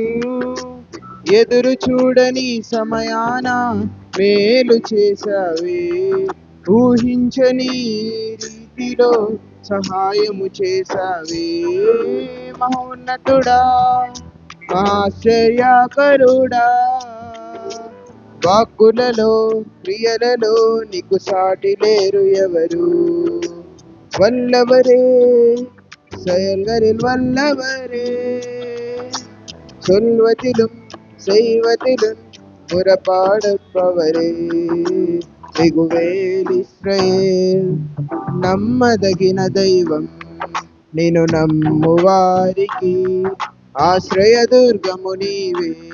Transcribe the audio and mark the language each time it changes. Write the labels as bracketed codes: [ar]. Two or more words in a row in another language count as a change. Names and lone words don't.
[te] ఎదురు చూడని సమయాన మేలు చేసావే, ఊహించని రీతిలో సహాయము చేసావే. మహోన్నతుడా, ఆశ్చర్యకరుడా, వాక్కులలో క్రియలలో నీకు సాటి లేరు ఎవరు. [ta] வல்லவரே, செயல்களில் வல்லவரே, சொல்வதிலும் செய்வதிலும் புறப்பாடுப்பவரே. [te] మిగువేలిశ్రాయేల్ నమ్మదగిన దైవం, నిన్ను నమ్మువారికి ఆశ్రయదుర్గము నీవే.